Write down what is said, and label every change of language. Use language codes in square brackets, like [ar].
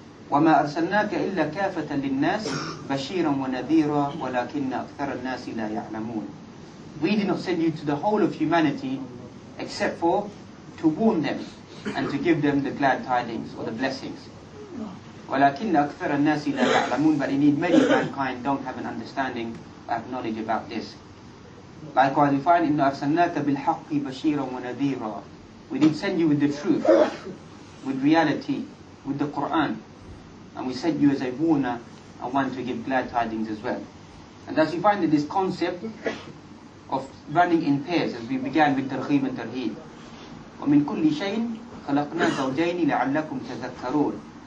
[ar] وَمَا أَرْسَلْنَاكَ إِلَّا كَافَةً لِلنَّاسِ بَشِيرًا وَنَذِيرًا وَلَكِنَّ أَكْثَرَ النَّاسِ لَا يَعْلَمُونَ. [en] We did not send you to the whole of humanity except for to warn them and to give them the glad tidings or the blessings. [ar] وَلَكِنَّ أَكْثَرَ النَّاسِ لَا يَعْلَمُونَ. [en] But indeed many of mankind don't have an understanding or have knowledge about this. Likewise we find [ar] إِنَّا أَرْسَلْنَاكَ بِالْحَقِّ بَشِيرًا وَنَذِيرًا. [en] We did send you with the truth, with reality, with the Quran, and we sent you as a warner and one to give glad tidings as well. And thus you find that this concept of running in pairs, as we began with targheeb and tarheeb. [ar] وَمِن كُلِّ شَيْءٍ خَلَقْنَا زَوْجَيْنِ لَعَلَّكُمْ تَذَكَّرُونَ.